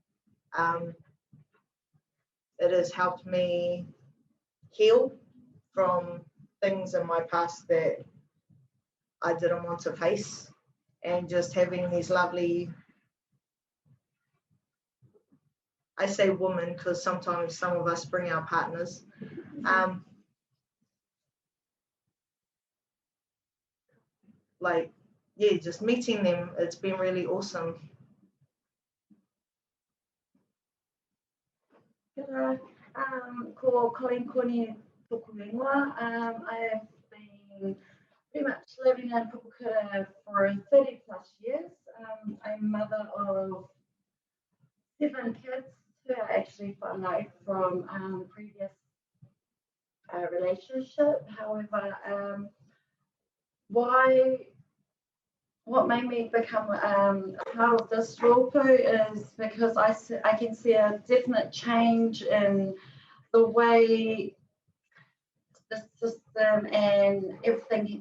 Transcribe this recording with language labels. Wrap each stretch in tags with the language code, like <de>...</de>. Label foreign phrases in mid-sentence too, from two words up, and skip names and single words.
<en>It has helped me heal from things in my past that I didn't want to face, and just having these lovely, I say women because sometimes some of us bring our partners, like, yeah, just meeting them, it's been really awesome.</en> <mi>Kia ora. Ko Colleen Koni tōku ingoa.</mi> <en>I have been pretty much living in Papakura for 30 plus years. I'm mother of 7 kids who are actually whānau from previous relationship. However, what made me become a part of this rōpū is because I can see a definite change in the way the system and everything.</en>